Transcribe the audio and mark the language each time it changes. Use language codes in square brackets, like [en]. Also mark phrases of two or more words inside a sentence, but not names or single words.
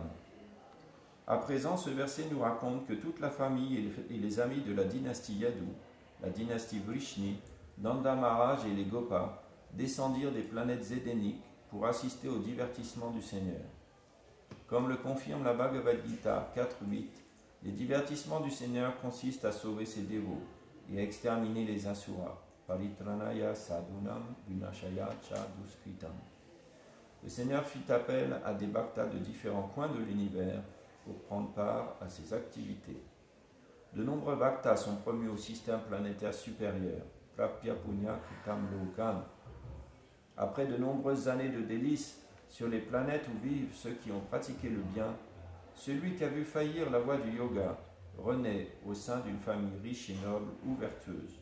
[fr] À présent, ce verset nous raconte que toute la famille et les amis de la dynastie Yadu, la dynastie Vrishni, Nanda Maharaj et les Gopal descendirent des planètes édéniques pour assister au divertissement du Seigneur. Comme le confirme la Bhagavad Gita 4.8, les divertissements du Seigneur consistent à sauver ses dévots et à exterminer les asuras. [sa] Paritranaya sadhunam vinashaya cha duskritam. [fr] Le Seigneur fit appel à des bhaktas de différents coins de l'univers pour prendre part à ces activités. De nombreux bhaktas sont promus au système planétaire supérieur, [sa] Prapya Punya Kritam Lokan. [fr] Après de nombreuses années de délices sur les planètes où vivent ceux qui ont pratiqué le bien, celui qui a vu faillir la voie du yoga renaît au sein d'une famille riche et noble ou vertueuse.